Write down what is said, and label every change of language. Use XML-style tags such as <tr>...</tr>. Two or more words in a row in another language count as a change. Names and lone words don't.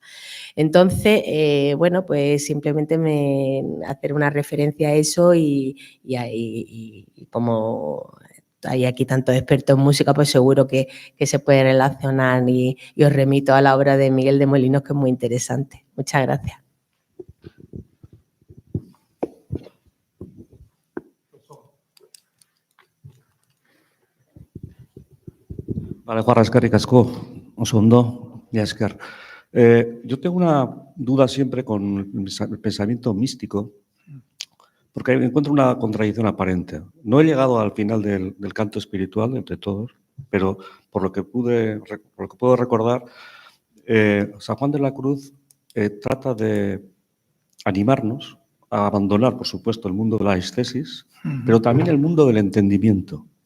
<es>Entonces, bueno, pues simplemente hacer una referencia a eso y como hay aquí tantos expertos en música, pues seguro que se puede relacionar y os remito a la obra de Miguel de Molinos, que es muy interesante. Muchas gracias.</es> <eu>Vale, Juan Eskerrik asko, oso ondo, ya esker.</eu> <es>Yo tengo una duda siempre con el pensamiento místico, porque encuentro una contradicción aparente. No he llegado al final del canto espiritual entre todos, pero por lo que puedo recordar, San Juan de la Cruz trata de animarnos a abandonar, por supuesto, el mundo de la ascesis, pero también el mundo del entendimiento.</es>